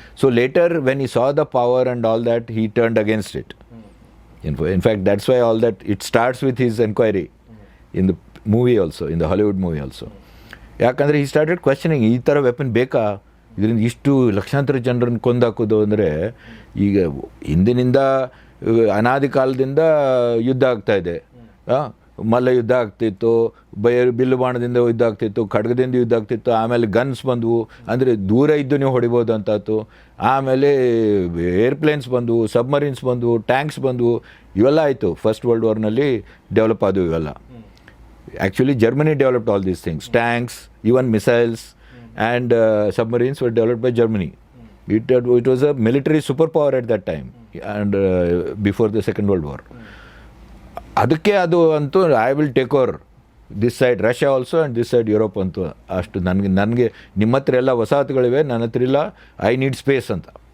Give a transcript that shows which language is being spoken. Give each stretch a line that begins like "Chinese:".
English: So later when he saw the power and all that, he turned against it. In fact, that's why all that, it starts with his inquiry in the movie also, in the Hollywood movie also.
Kannada: ಯಾಕಂದರೆ
English: he started questioning,
Kannada: ಈ ಥರ weapon ಬೇಕಾ, ಇದರಿಂದ ಇಷ್ಟು ಲಕ್ಷಾಂತರ ಜನರನ್ನು ಕೊಂದಾಕೋದು ಅಂದರೆ ಈಗ ಹಿಂದಿನಿಂದ ಅನಾದಿ ಕಾಲದಿಂದ ಯುದ್ಧ ಆಗ್ತಾಯಿದೆ. ಮಲ್ಲ ಯುದ್ಧ ಆಗ್ತಿತ್ತು, ಬಿಲ್ಲು ಬಾಣದಿಂದ ಯುದ್ಧ ಆಗ್ತಿತ್ತು, ಖಡ್ಗದಿಂದ ಯುದ್ಧ ಆಗ್ತಿತ್ತು, ಆಮೇಲೆ ಗನ್ಸ್ ಬಂದವು, ಅಂದರೆ ದೂರ ಇದ್ದು ನೀವು ಹೊಡಿಬೋದು ಅಂತಾಯ್ತು. ಆಮೇಲೆ ಏರ್ಪ್ಲೇನ್ಸ್ ಬಂದವು, ಸಬ್ಮರೀನ್ಸ್ ಬಂದವು, ಟ್ಯಾಂಕ್ಸ್ ಬಂದವು, ಇವೆಲ್ಲ ಆಯಿತು. ಫಸ್ಟ್ ವರ್ಲ್ಡ್ ವಾರ್ನಲ್ಲಿ ಡೆವಲಪ್ ಆದವು ಇವೆಲ್ಲ.
English: Actually Germany developed all these things, tanks, even missiles and submarines were developed by Germany. It was a military superpower at that time and before the Second World War.
Kannada: ಅದಕ್ಕೆ ಅದು ಅಂತೂ
English: I will take over this side Russia also and this side Europe ಅಂತೂ.
Kannada: ಅಷ್ಟು ನನಗೆ ನಿಮ್ಮ ಹತ್ರ ಎಲ್ಲ ವಸಾಹತುಗಳಿವೆ, ನನ್ನ ಹತ್ರ ಇಲ್ಲ,
English: I need space
Kannada: ಅಂತ.